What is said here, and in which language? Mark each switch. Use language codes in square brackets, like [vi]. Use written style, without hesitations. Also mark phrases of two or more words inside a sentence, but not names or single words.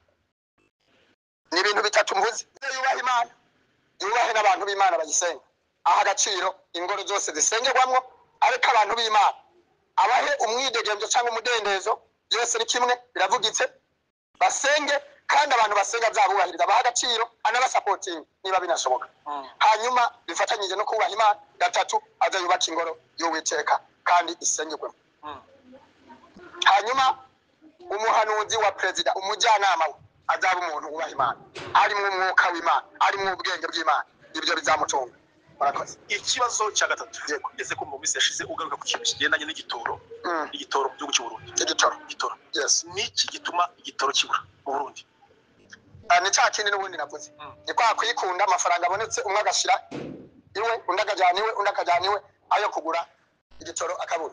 [rn] ni ibintu bitatu mvuze yubaha imana yubahe n'abantu b'imana bagisenga aha agaciro ingoro zose zisengerwamwo ariko abantu b'imana abahe umwidegemvyo cyangwa umudendezo byose ni kimwe biravugitse basenge kandi abantu basenga zabubahiriza baha agaciro anabasapotinga niba binashoboka hanyuma bifatanyije no kubaha imana gatatu aza yubaka ingoro y'uwiteka kandi isengerwemo hanyuma umuhanuzi wa perezida umujyanama we azaba umuntu wubaha imana ari mu mwuka w'imana ari mu ubwenge bw'imana ibyo bizamutunga murakoze ikibazo cya gatatu kugeze ko mu minsi yashize ugaruka ku kintu kigendanye n'igitoro igitoro mu gihugu cy'u Burundi igitoro yes niki gituma igitoro kibura mu Burundi ni cya kindi n'ubundi navuze ni kwa kuyikunda amafaranga abonetse umwe agashira iwe undi akajyana iwe ayo kugura igitoro akabura.